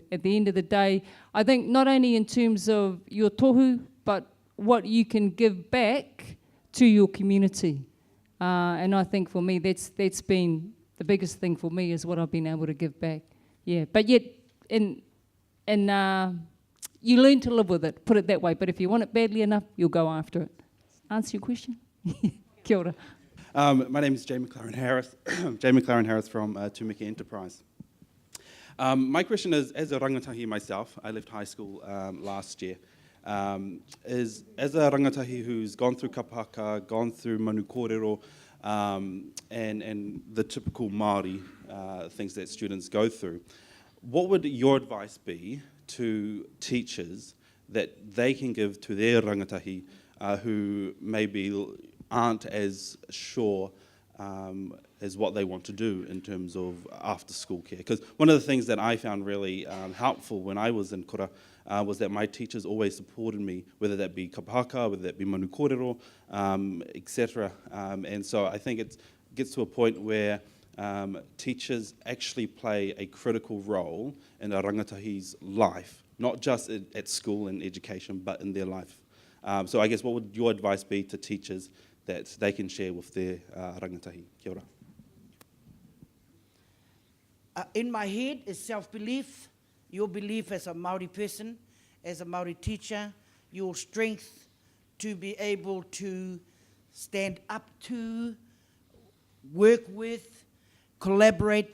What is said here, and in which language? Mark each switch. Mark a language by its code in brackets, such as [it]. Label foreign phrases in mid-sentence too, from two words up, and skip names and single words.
[en] At the end of the day, I think not only in terms of your tohu, but what you can give back to your community. And I think for me, that's been the biggest thing for me, is what I've been able to give back. Yeah, but yet, you learn to live with it, put it that way. But if you want it badly enough, you'll go after it. Answer your question? [mi] Kia ora. [en] My name is Jay McLaren Harris. Jay McLaren Harris from Tumiki Enterprise. My question is, as a rangatahi myself, I left high school last year. As a rangatahi who's gone through kapahaka, gone through [mi] manu kōrero, [en] and the typical Māori things that students go through, what would your advice be to teachers that they can give to their rangatahi who maybe aren't as sure as what they want to do in terms of after-school care? Because one of the things that I found really helpful when I was in kura was that my teachers always supported me, whether that be kapahaka, whether that be [mi] manu kōrero, [en] etc. And so I think it gets to a point where teachers actually play a critical role in a rangatahi's life, not just at school and education, but in their life. So I guess what would your advice be to teachers that they can share with their rangatahi? [mi] Kia ora. [en] In my head is self-belief, your belief as a Māori person, as a Māori teacher, your strength to be able to stand up to, work with, collaborate.